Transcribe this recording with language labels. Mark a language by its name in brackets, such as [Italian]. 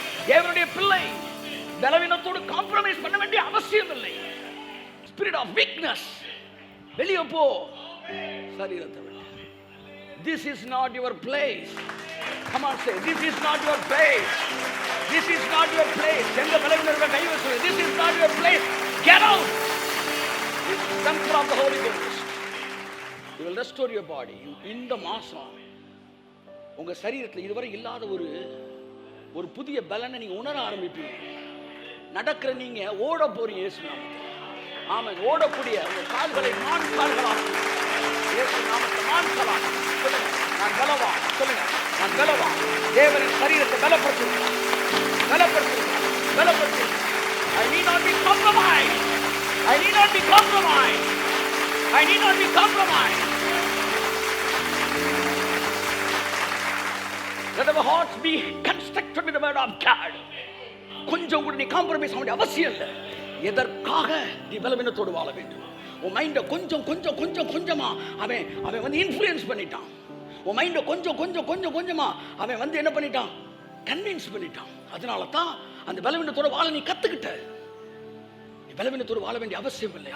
[Tamil] தேவனுடைய பிள்ளை பலவீனத்தோடு காம்ப்ரமைஸ் பண்ண வேண்டிய அவசியம் இல்லை. [English] spirit of weakness [Tamil] வெளியே போ, சரீரத்தை விட்டு. [English] This is not your place. Come on, say, this is not your place. This is not your place. [Tamil] எங்க பலவீனத்தை கை வச்சு, [English] this is not your place. Get out. This is the temple of the Holy Ghost. You will restore your body. [Tamil] இந்த மாசம் உங்க சரீரத்தில் இதுவரை இல்லாத ஒரு புதிய பலனை நீங்க உணர ஆரம்பிப்பீங்க. நடக்கிற நீங்க ஓட போறீங்க இயேசு நாமத்தில். ஆமென். ஓடக்கூடிய உங்க கால்களை மான் கால்களாக இயேசு நாமத்தில் மான் காலாக சொல்லுங்க, நான் பலவா. சொல்லுங்க, நான் பலவா. தேவனின் சரீரத்தை பலப்படுத்துங்க, பலப்படுத்துங்க, பலப்படுத்துங்க. [English] I need not be compromised. I need not be compromised. I need not be compromised. Let our hearts be constructed with the word of God. [Tamil] கொஞ்சம் கூட நீ காம்ப்ரமைஸ் பண்ண அவசியம் இல்லை. எதற்காக நீ பலவீனத்தோடு வாழ வேண்டும்? உன் மைண்டை கொஞ்சம் கொஞ்சம் கொஞ்சம் கொஞ்சமா அவன் வந்து இன்ஃப்ளூயன்ஸ் பண்ணிட்டான். உன் மைண்டை கொஞ்சம் கொஞ்சம் கொஞ்சம் கொஞ்சமா அவன் வந்து என்ன பண்ணிட்டான்? கன்வின்ஸ் பண்ணிட்டான். அதனால தான் அந்த பலவீனத்தோடு வாழ நீ கத்துக்கிட்ட. நீ பலவீனத்தோடு வாழ வேண்டிய அவசியம் இல்லை.